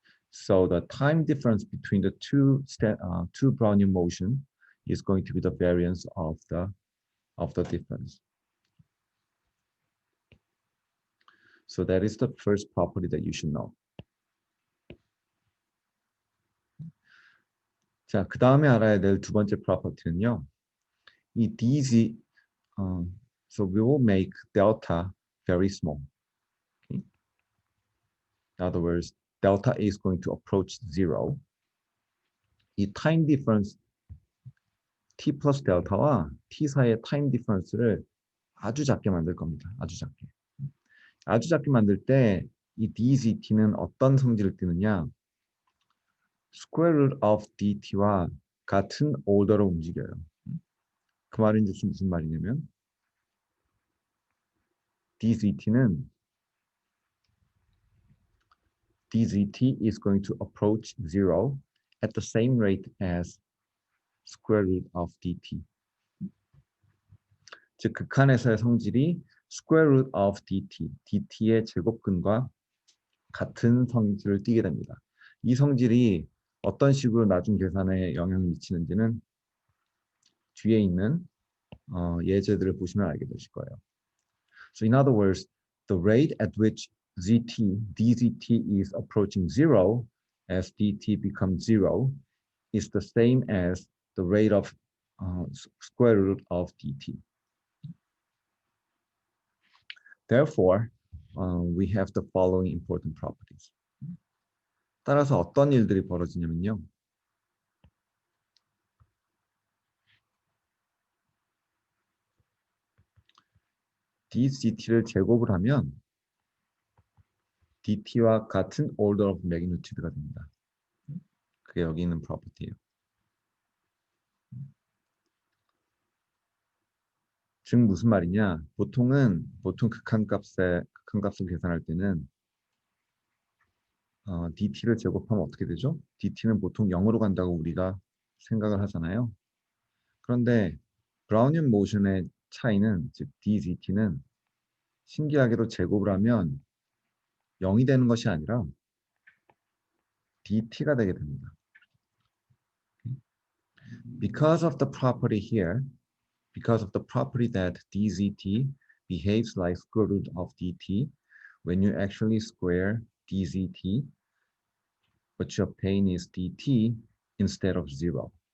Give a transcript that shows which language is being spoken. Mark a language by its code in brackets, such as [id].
[en] So the time difference between the two Brownian motion is going to be the variance of the difference. So that is the first property that you should know. [ko] 자, 그 다음에 알아야 될 두 번째 property는요. [en] 이 dz, so we will make delta very small. Okay? In other words, delta is going to approach 0. [ko] 이 time difference t 플러스 델타와 t 사이의 time difference를 아주 작게 만들 겁니다. 아주 작게. 아주 작게 만들 때 이 dzt는 어떤 성질을 띠느냐? square root of dt와 같은 오더로 움직여요. 그 말은 무슨 말이냐면 [en] dzt is going to approach 0 at the same rate as square root of dt. [ko] 즉 극한에서의 성질이 square root of dt의 제곱근과 같은 성질을 띠게 됩니다. 이 성질이 어떤 식으로 나중 계산에 영향을 미치는지는 뒤에 있는 예제들을 보시면 알게 되실 거예요. [en] So in other words, the rate at which dzt is approaching 0 as dt becomes 0 is the same as the rate of square root of dt. Therefore, we have the following important properties. [ko] 따라서 어떤 일들이 벌어지냐면요. dct를 제곱을 하면 dt와 같은 order of magnitude가 됩니다. 그게 여기 있는 property예요. 즉 무슨 말이냐? 보통 극한값을 계산할 때는 dt를 제곱하면 어떻게 되죠? dt는 보통 0으로 간다고 우리가 생각을 하잖아요. 그런데 브라우니안 모션의 차이는, 즉 dzt는 신기하게도 제곱을 하면 0이 되는 것이 아니라 dt가 되게 됩니다. [en] Because of the property here, because of the property that dzt behaves like square root of dt, when you actually square dzt, what you obtain is dt instead of 0.